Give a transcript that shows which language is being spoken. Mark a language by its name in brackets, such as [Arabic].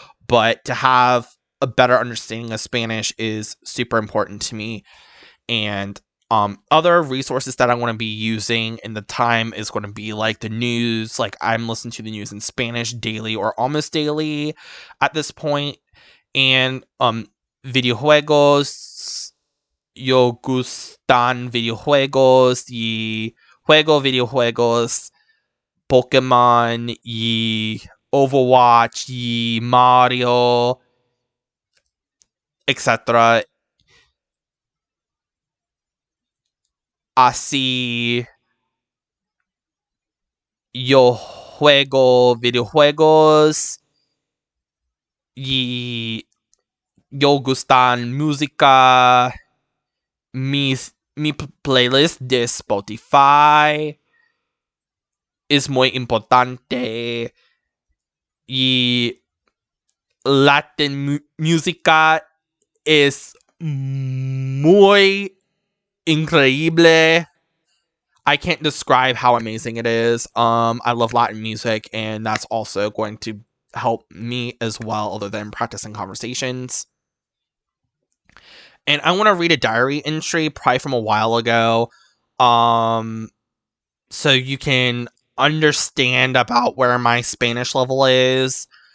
[English] But to have a better understanding of Spanish is super important to me. And other resources that I want to be using in the time is going to be like the news. Like, I'm listening to the news in Spanish daily or almost daily at this point. And videojuegos. [Spanish] Yo gustan videojuegos y juego videojuegos. Pokemon y Overwatch y Mario, etc. Así yo juego videojuegos y yo gustan música. Mi playlist de Spotify es muy importante y Latin música es muy increíble. [English] I can't describe how amazing it is. I love Latin music, and that's also going to help me as well, other than practicing conversations. And I want to read a diary entry, probably from a while ago, so you can understand about where my Spanish level is.